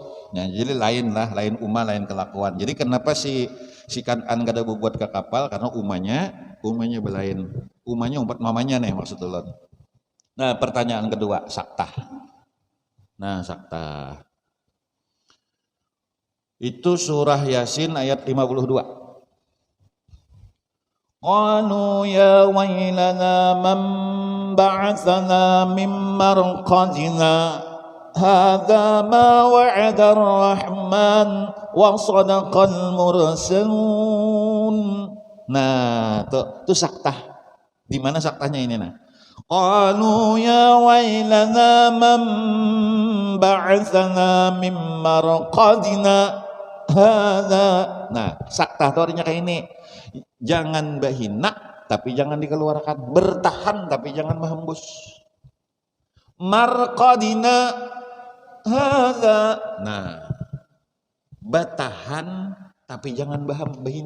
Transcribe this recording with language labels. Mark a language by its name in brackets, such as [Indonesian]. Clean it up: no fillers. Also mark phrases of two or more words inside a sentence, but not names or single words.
[Banjar] Nah, jadi lain lah, lain umah, lain kelakuan. Jadi kenapa si Kan'an kada buat ke kapal? Karena umahnya belain. Umahnya umpat mamanya nih maksud ulun. Nah, pertanyaan kedua, saktah. Nah, saktah. Itu surah Yasin ayat 52. [Arabic] قالوا يا ويلنا من بعثنا من مرقدنا. هذا ما وعد الرحمن وصدق المرسلون. [Banjar] Nah, tuh saktah. Di mana saktahnya ini nah? [Arabic] قالوا يا ويلنا من بعثنا من مرقدنا. Hadza. [Banjar] Nah, saktah itu artinya kayak ini. Jangan bahina tapi jangan dikeluarkan, bertahan tapi jangan menghembus. [Arabic] مرقدنا هذا. [Banjar] Nah, bertahan tapi jangan bahina.